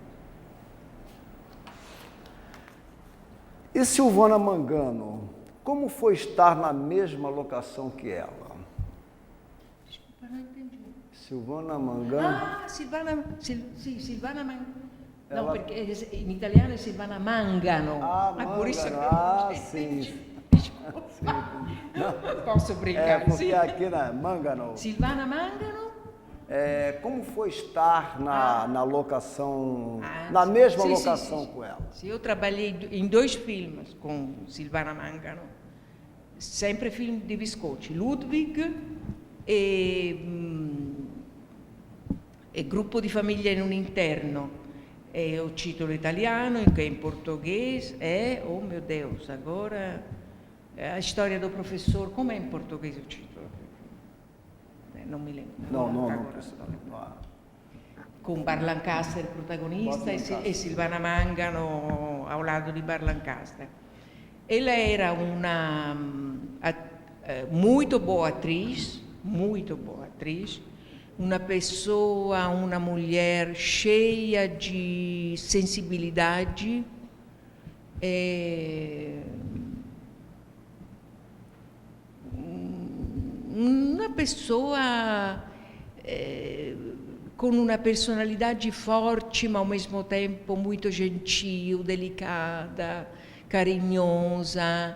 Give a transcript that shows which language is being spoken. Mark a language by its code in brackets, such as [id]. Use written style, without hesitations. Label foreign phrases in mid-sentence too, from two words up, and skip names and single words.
[pt] E Silvana Mangano, como foi estar na mesma locação que ela? Desculpa, não entendi. Silvana Mangano. Silvana Mangano. Ela... No, [it] perché in italiano è Silvana Mangano. [pt] Mangano. Por isso que sim. Posso brincar, porque sim. aqui na Mangano. Silvana Mangano. Como foi estar na locação, na mesma locação com ela? Sim, eu trabalhei em 2 filmes com Silvana Mangano, sempre [it] film di Visconti, [pt] Ludwig e Gruppo di famiglia in un interno. [it] E o titolo italiano, che in portoghese è, oh mio Deus, [pt] agora a [it] storia do professor, com'è in portoghese o titolo? Non mi lembro. Non. Con Burt Lancaster protagonista e Silvana Mangano [pt] ao lado [it] di Burt Lancaster. [pt] Ela era una muito boa atriz, uma pessoa, uma mulher cheia de sensibilidade, uma pessoa com uma personalidade forte, mas ao mesmo tempo muito gentil, delicada, carinhosa.